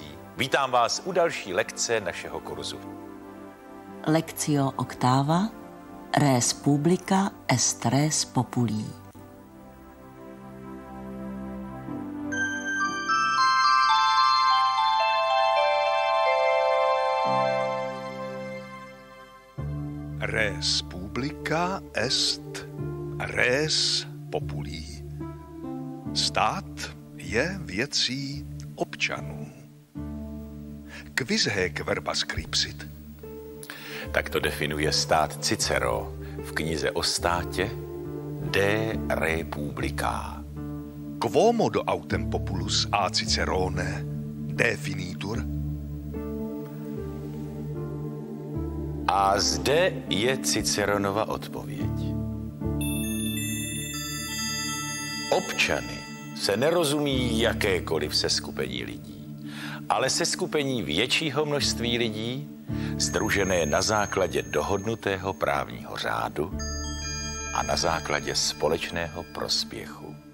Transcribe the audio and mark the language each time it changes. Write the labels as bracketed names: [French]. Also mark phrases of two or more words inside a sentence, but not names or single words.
[Czech] Vítám vás u další lekce našeho kurzu. [Latin] Lectio octava, res publica est res populi. Res publica est res populi. [Czech] Stát je věcí občanů. [Latin] Quis haec verba scripsit? [Czech] Tak to definuje stát Cicero v knize o státě De Re Publica. [Latin] Quo modo autem populus a Cicerone definitur? [Czech] A zde je Ciceronova odpověď. Občany se nerozumí jakékoliv seskupení lidí, ale seskupení většího množství lidí, sdružené na základě dohodnutého právního řádu a na základě společného prospěchu.